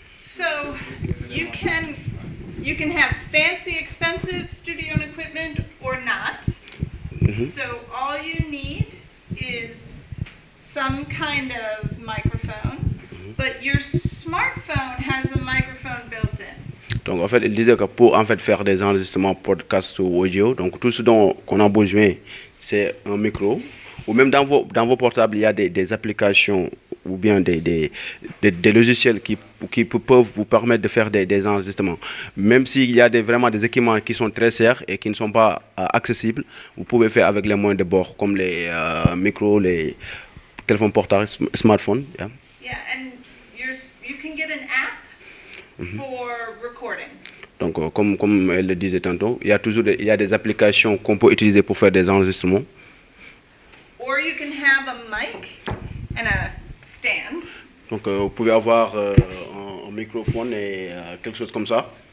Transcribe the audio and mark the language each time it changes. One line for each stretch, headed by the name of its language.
English: So you can have fancy, expensive studio and equipment or not. Mm-hmm. So all you need is some kind of microphone, but your smartphone has a microphone built in.
French: Donc en fait, il disait que pour en fait faire des enregistrements podcast ou audio, donc tout ce dont qu'on a besoin, c'est un micro. Ou même dans vos portables, il y a des applications ou bien des logiciels qui peuvent vous permettre de faire des enregistrements. Même s'il y a vraiment des équipements qui sont très chers et qui ne sont pas accessibles, vous pouvez faire avec les moyens de bord, comme les micros, les téléphones portables, smartphones.
English: Yeah, and you can get an app for recording.
French: Donc, comme elle le disait tantôt, il y a des applications qu'on peut utiliser pour faire des enregistrements.
English: Or you can have a mic and a stand.
French: Donc, vous pouvez avoir un microphone et quelque chose comme ça.